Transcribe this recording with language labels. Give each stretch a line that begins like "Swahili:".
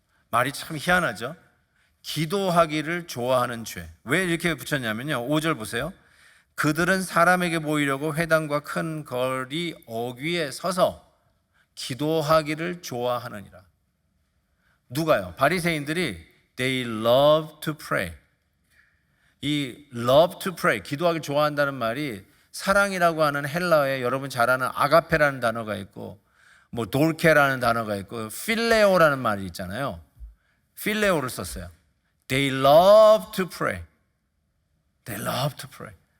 Korean: 말이 참 희한하죠? 기도하기를 좋아하는 죄. 왜 이렇게 붙였냐면요, 5절 보세요. 그들은 사람에게 보이려고 회당과 큰 거리 어귀에 서서 기도하기를 좋아하느니라. 누가요? 바리새인들이
English: they love to pray.
Korean: 이
English: love to pray,
Korean: 기도하기 좋아한다는 말이 사랑이라고 하는 헬라어에 여러분 잘 아는 아가페라는 단어가 있고 뭐 돌케라는 단어가 있고 필레오라는 말이 있잖아요. 필레오를 썼어요.
English: They love to pray. They love to pray.